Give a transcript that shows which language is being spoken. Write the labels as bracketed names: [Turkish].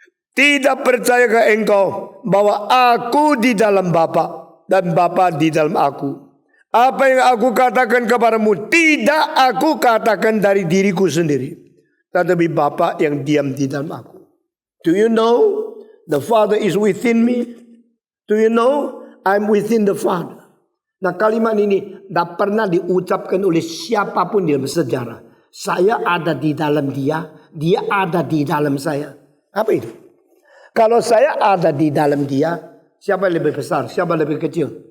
[Indonesian] Tidak percayakah engkau bahwa aku di dalam Bapa dan Bapa di dalam aku? Apa yang aku katakan kepadamu tidak aku katakan dari diriku sendiri, tetapi Bapa yang diam di dalam aku. [English] Do you know the Father is within me? Do you know I'm within the Father? [Indonesian] Nah, kalimat ini tidak pernah diucapkan oleh siapapun di dalam sejarah. Saya ada di dalam Dia, Dia ada di dalam saya. Apa itu? Kalau saya ada di dalam dia, siapa yang lebih besar, siapa yang lebih kecil?